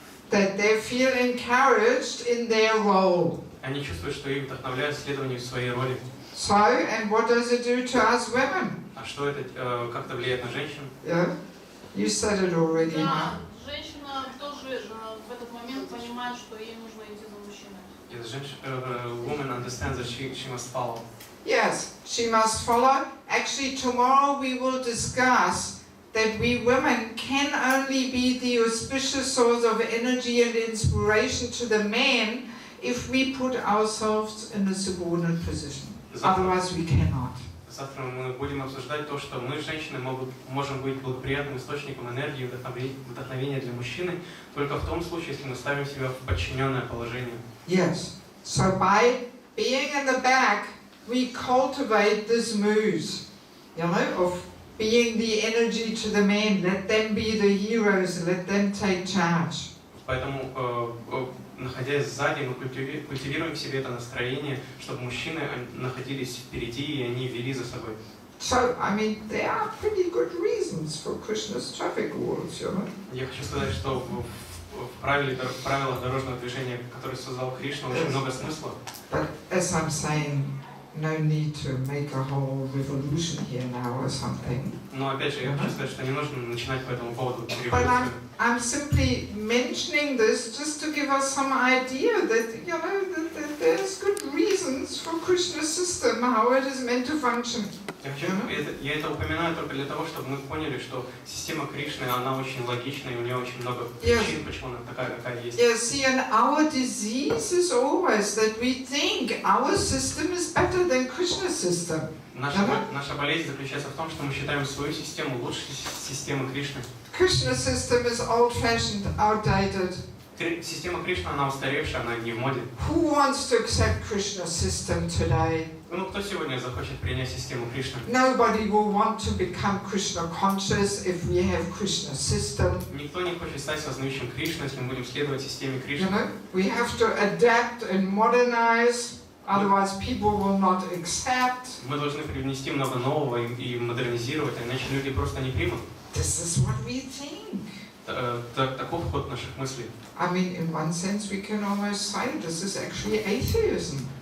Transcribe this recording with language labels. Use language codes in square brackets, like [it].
[en] That they feel encouraged in their role. [ru] Они чувствуют, что их вдохновляют следованию своей роли. [en] So, and what does it do to us women? [ru] А что это как-то влияет на женщин? [en] Yeah, you said it already. [ru] Да, женщина тоже в этот момент понимает, что ей нужно идти за мужчиной. [en] Yes, woman understands that she must follow. Yes, she must follow. Actually, tomorrow we will discuss that we women can only be the auspicious source of energy and inspiration to the men if we put ourselves in a subordinate position. Otherwise we cannot. [ru] Завтра мы будем обсуждать то, что мы, женщины, можем быть благоприятным источником энергии и вдохновения для мужчины только в том случае, если мы ставим себя в подчиненное положение. [en] Yes. So by being in the back, we cultivate this muse, you know, of being the energy to the men. Let them be the heroes. Let them take charge. [ru] Поэтому, находясь сзади, мы культивируем в себе это настроение, чтобы мужчины находились впереди и они вели за собой. [en] So, I mean, there are pretty good reasons for Krishna's traffic rules, you know. [ru] Я хочу сказать, что в правилах дорожного движения, которые создал Кришна, очень много смысла. [en] But as I'm saying, no need to make a whole revolution here now or something. [ru] Но опять же, я хочу сказать, что не нужно начинать по этому поводу [en] But [ru] революцию. [en] I'm simply mentioning this just to give us some idea that, you know, that there's good reasons for Krishna's system, how it is meant to function. [ru] Я это упоминаю только для того, чтобы мы поняли, что система Кришны, она очень логична, и у нее очень много причин, почему она такая, какая есть. [en] Yes, see, and our disease is always that we think our system is better than Krishna's system. [ru] Наша болезнь заключается в том, что мы считаем свою систему лучше системы Кришны. [en] Krishna's system is old-fashioned, outdated. [ru] Система Кришны, она устаревшая, она не в моде. [en] Who wants to accept Krishna's system today? [ru] Ну, кто сегодня захочет принять систему Кришны? [en] Nobody will want to become Krishna conscious if we have Krishna's system. [ru] Никто не хочет стать сознающим Кришну, если мы будем следовать системе Кришны. [en] We have to adapt and modernize, otherwise people will not accept. [ru] Мы должны привнести много нового и модернизировать, иначе люди просто не примут. [en] This is what we think. [ru] Таков ход наших мыслей. [en] I mean, in one sense, we can almost say this is actually atheism.